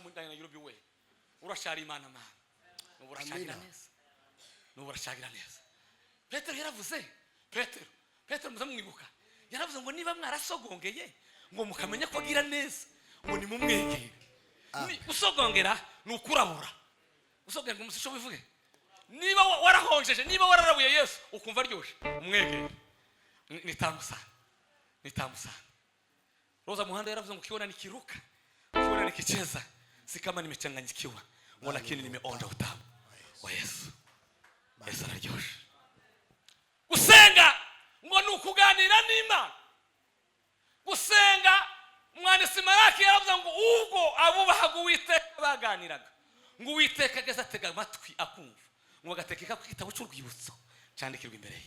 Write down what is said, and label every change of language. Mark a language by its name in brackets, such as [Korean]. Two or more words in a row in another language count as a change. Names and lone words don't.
[Kinyarwanda] mu Ndaya na Yurobi we urashari Imana Mana urashagira neza urashagira neza Petero yaravuze Petero muzamwibuka yaravuze ngo niba mwarasogongeye ngo mukamenya ko agira neza ngo ni mumwegere usogongera nukurabura usogongera umusisho bivuge niba warahonjeje niba wararabuye Yesu ukumva ryoshe umwegere ni tamusa [Swahili] tamu sana. Roza Muhando [Kinyarwanda] yaravuze ngo [Swahili] ukiona nikiruka, ukiona nikicheza, si kama nimechanganyikiwa, lakini nimeonja utamu wa Yesu. Yesu anaryosha. [Kinyarwanda] Gusenga ngo nukuganira n'Imana. Gusenga umwanditsi Maraki yaravuze ngo ubwo abubahaga Uwiteka baganiraga, ngo Uwiteka ageze atega amatwi akumva, ngo agatekeka ku gitabo cy'urwibutso cyandikirwa imbere ye.